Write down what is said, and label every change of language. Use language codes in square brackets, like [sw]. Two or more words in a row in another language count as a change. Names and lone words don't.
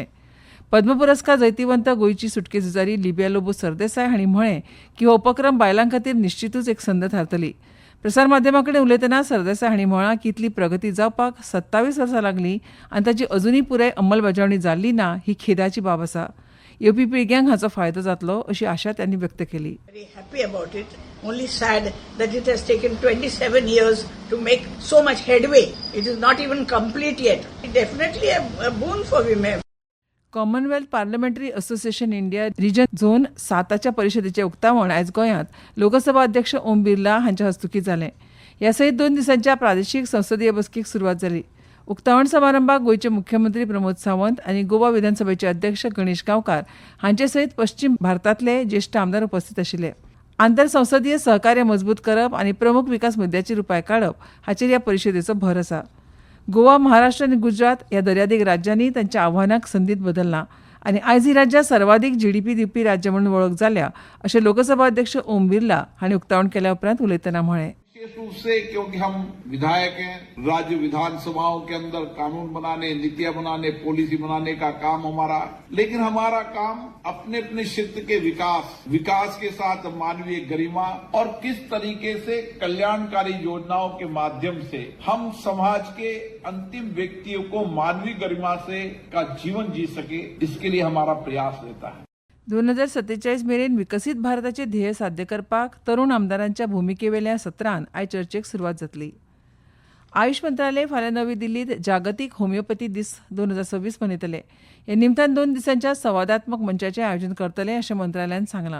[kok] पद्म पुरस्कार जैतिवंत गोंयची सुटके झुजारी लिबिया लोबो सरदेसाय हांणी म्हळें की हो उपक्रम बायलां खातीर निश्चितूच एक संद थारतली. प्रसार माध्यमां कडेन उलयतना सरदेसाय हांणी म्हळां की इतली प्रगती जावपाक 27 वर्सां लागलीं आनी ताची अजुनूय पुराय अंमलबजावणी जाल्ली ना ही खेदाची बाब आसा. येवपी पिळग्यांक हाचो फायदो जातलो अशी आशा त्यांनी व्यक्त केली. [en] Very happy about it. Only sad that it has taken 27 years to make so much headway. It is not even complete yet. Definitely a boon for women. [kok] कॉमनवेल्थ पार्लमेंटरी असोसिएशन इंडिया रिजन झोन 7च्या परिशदेचें उक्तावण आयज गोंयांत लोकसभा अध्यक्ष ओम बिर्ला हांच्या हस्तुकीं जालें. ह्या सयत 2 दिसांच्या प्रादेशीक संसदीय बसकेक सुरवात जाली. उक्तावण समारंभाक गोंयचे मुख्यमंत्री प्रमोद सावंत आनी गोवा विधानसभेचे अध्यक्ष गणेश गांवकार हांचे सयत पश्चिम भारतांतले ज्येश्ठ आमदार उपस्थित आशिल्ले. आंतर संसदीय सहकार्य मजबूत करप आनी प्रमुख विकास मुद्द्याचेर उपाय काडप हाचेर ह्या परिशदेचो भर आसा. गोवा, महाराष्ट्र आनी गुजरात ह्या दर्यादेग राज्यांनी तांच्या आव्हानांक संदीत बदलला आनी आयज ही राज्यां सर्वाधिक जीडीपी दिवपी राज्य म्हणून वळख जाल्या अशें लोकसभा अध्यक्ष ओम बिर्ला हांणी उक्तावण केल्या उपरांत उलयतना म्हळें. [hi] विशेष रूप से क्योंकि हम विधायक हैं, राज्य विधानसभाओं के अंदर कानून बनाने, नीतियां बनाने, पॉलिसी बनाने का काम हमारा, लेकिन हमारा काम अपने अपने क्षेत्र के विकास के साथ मानवीय गरिमा और किस तरीके से कल्याणकारी योजनाओं के माध्यम से हम समाज के अंतिम व्यक्तियों को मानवीय गरिमा से का जीवन जी सके, इसके लिए हमारा प्रयास रहता है. [kok] 2047 मेरेन विकसीत भारताचे ध्येय साध्य करपाक तरुण आमदारांच्या भुमिकेवेल्या सत्रांत आयज चर्चेक सुरवात जातली. आयुष मंत्रालय फाल्यां नवी दिल्लीत जागतीक होमिओपॅथी दीस 2026 मनयतले. हे निमतान 2 दिसांच्या संवादात्मक मंचाचें आयोजन करतले अशें मंत्रालयान सांगलां.